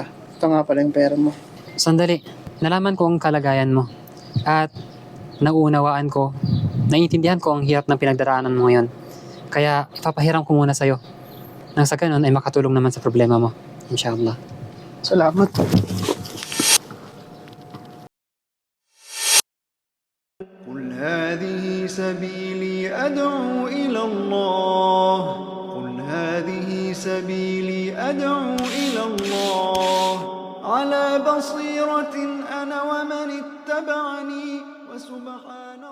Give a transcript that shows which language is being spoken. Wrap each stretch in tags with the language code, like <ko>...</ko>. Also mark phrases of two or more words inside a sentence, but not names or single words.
<tl>Ito nga pala yung pera mo. Sandali, nalaman ko ang kalagayan mo. At nauunawaan ko, naiintindihan ko ang hirap ng pinagdaraanan mo ngayon. Kaya ipapahiram ko muna sa'yo. Nang sa ganun ay makatulong naman sa problema mo. Inshallah. Salamat.</tl> <ar>قل هذه سبيلي أدعو إلى الله قل هذه سبيلي أدعو إلى الله على بصيرة أنا ومن اتبعني وسبحان</ar>